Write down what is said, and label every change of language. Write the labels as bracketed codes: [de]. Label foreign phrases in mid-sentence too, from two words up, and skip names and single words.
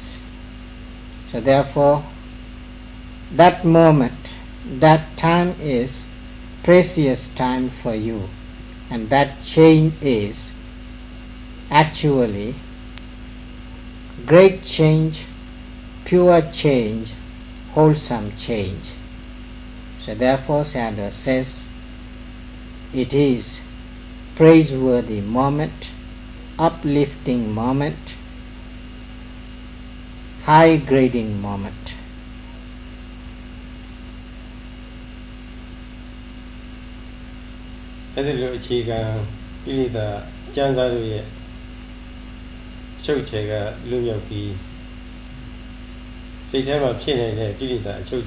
[en] So therefore, that moment, that time is precious time for you, and that change is actually great change, pure change, wholesome change. So therefore Sayadaw says it is praiseworthy moment, uplifting moment, high grading moment. [my] အဲ့ဒီလိုအခြေခံကိလေသာကျမ်းစာတို့ရဲ့ချုပ်ချယ်ကလွတ်မြောက်ပြီးစိတ်ထဲမှာဖြစ်နေတဲ့ကိလေသာအချုပ်ချ